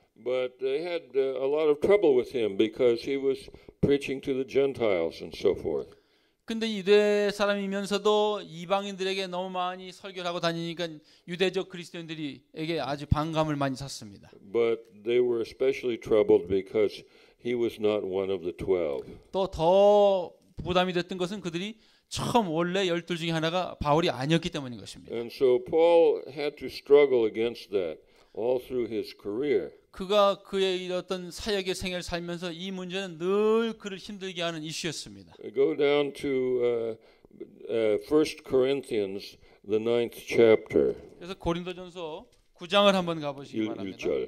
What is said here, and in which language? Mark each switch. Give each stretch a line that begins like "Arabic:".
English: But they had a lot of trouble with him because he was preaching to the Gentiles and so forth.
Korean: 근데 유대 사람이면서도 이방인들에게 너무 많이 설교를 하고 다니니까 유대적 그리스도인들에게 아주 반감을 많이 샀습니다.
English: But they were especially troubled because he was not one of the 12.
Korean: 또 더 부담이 됐던 것은 그들이 처음 원래 12 중에 하나가 바울이 아니었기 때문인 것입니다.
English: And so Paul had to struggle against that all through his career.
Korean: 그가 그의 어떤 사역의 생애를 살면서 이 문제는 늘 그를 힘들게 하는 이슈였습니다.
English: Go down to 1 Corinthians, the 9th chapter.
Korean: 그래서 고린도전서 9장을 한번 가보시기 바랍니다.